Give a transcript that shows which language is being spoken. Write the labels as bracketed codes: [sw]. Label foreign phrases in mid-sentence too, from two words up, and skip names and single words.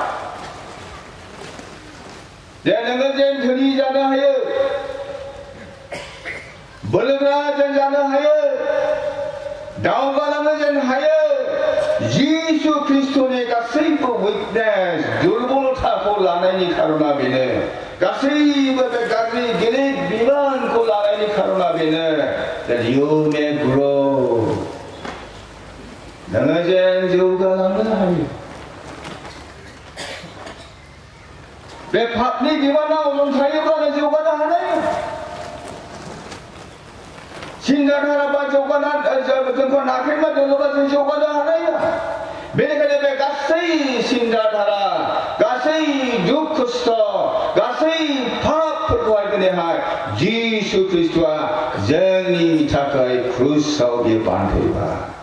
[brx] जे नोङो जेन धोनि जानो हायो बोलोग्रा जों जानो हायो दावगालांनो जों हायो जिसु ख्रिस्टनि गासैबो उइकनेस दुर्बलताखौ लानायनि खारना बेनो गासैबो बे गाज्रि गिलिर बिबानखौ लानायनि खारना बेनो [en] that you may grow [brx] नोङो जेन जौगालांनो हायो बे पापनि बिबानाव जों थायोब्लानो जौगानो हानाय सिन्जाधाराबा जौगाना जोंखौ नाख्रेबना दोनोब्ला जों जौगानो हानाय बेनिखायनो बे गासै सिन्जाधारा गासै दुख खस्थ गासै पापफोरखौहाय दिनैहाय जिसु ख्रिस्टआ जोंनि थाखाय क्रुसाव बे बानफैबाय